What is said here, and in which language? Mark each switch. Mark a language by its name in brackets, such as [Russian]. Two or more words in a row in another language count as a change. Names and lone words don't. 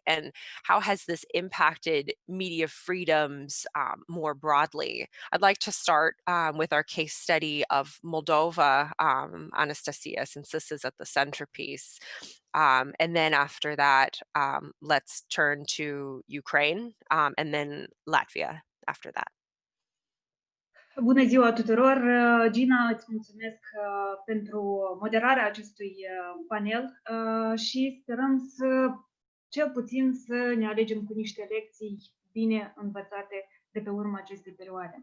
[English] And how has this impacted media freedoms more broadly? I'd like to start with our case study of Moldova, Anastasia, since this is at the centerpiece. And then after that, let's turn to Ukraine and then Latvia after that. [Romanian] Bună ziua tuturor! Gina, îți mulțumesc pentru moderarea acestui panel și sperăm cel puțin să ne alegem cu niște lecții bine învățate de pe urma acestei perioade.